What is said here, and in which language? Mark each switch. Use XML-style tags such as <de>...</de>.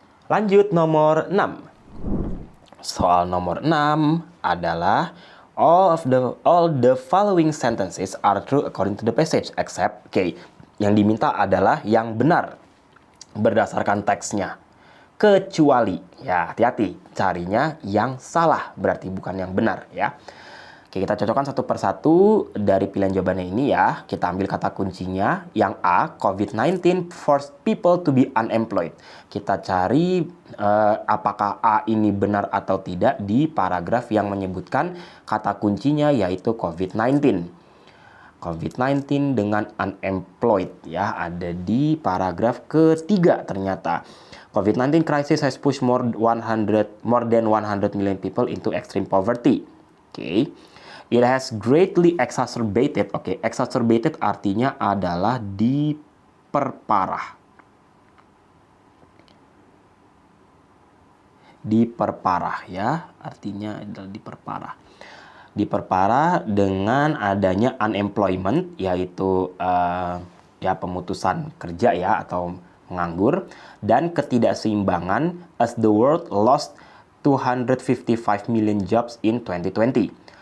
<id>Lanjut nomor 6. Soal nomor 6 adalah</id> <en>all the following sentences are true according to the passage except K.</en> <id>Yang diminta adalah yang benar berdasarkan teksnya. Kecuali, ya hati-hati, carinya yang salah, berarti bukan yang benar ya. Oke, kita cocokkan satu persatu dari pilihan jawabannya ini ya. Kita ambil kata kuncinya. Yang A,</id> <en>COVID-19 forced people to be unemployed.</en> <id>Kita cari apakah A ini benar atau tidak di paragraf yang menyebutkan kata kuncinya yaitu COVID-19. COVID-19 dengan unemployed ya, ada di paragraf ketiga ternyata.</id> <en>COVID-19 crisis has pushed more than 100 million people into extreme poverty. Oke. It has greatly exacerbated.</en> <id>Oke, exacerbated artinya adalah diperparah. Diperparah ya, artinya adalah diperparah. Diperparah dengan adanya unemployment, yaitu ya pemutusan kerja ya atau menganggur, dan ketidakseimbangan</id> <en>as the world lost 255 million jobs in 2020.</en>